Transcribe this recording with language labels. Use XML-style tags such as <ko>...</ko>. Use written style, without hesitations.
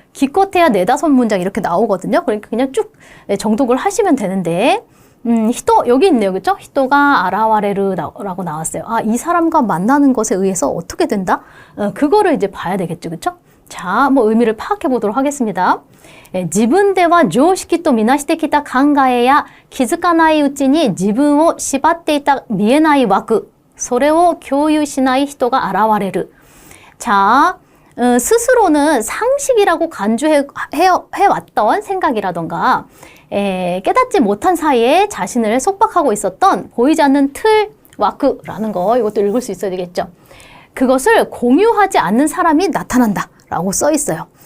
<ko>기껏해야 4-5문장 이렇게 나오거든요. 그러니까 그냥 쭉 정독을 하시면 되는데 히토 여기 있네요. 그렇죠? 히토가 아라와레르라고 나왔어요. 아, 이 사람과 만나는 것에 의해서 어떻게 된다? 그거를 이제 봐야 되겠죠. 그렇죠? 자, 뭐 의미를 파악해 보도록 하겠습니다.</ko> <ja>自分では常識とみなしてきた考えや気づかないうちに自分を縛っていた見えない枠、それを共有しない人が現れる.</ja> <ko>자, 스스로는 상식이라고 간주해왔던 생각이라던가 깨닫지 못한 사이에 자신을 속박하고 있었던 보이지 않는 틀, 와크라는 거 이것도 읽을 수 있어야 되겠죠. 그것을 공유하지 않는 사람이 나타난다 라고 써 있어요.</ko>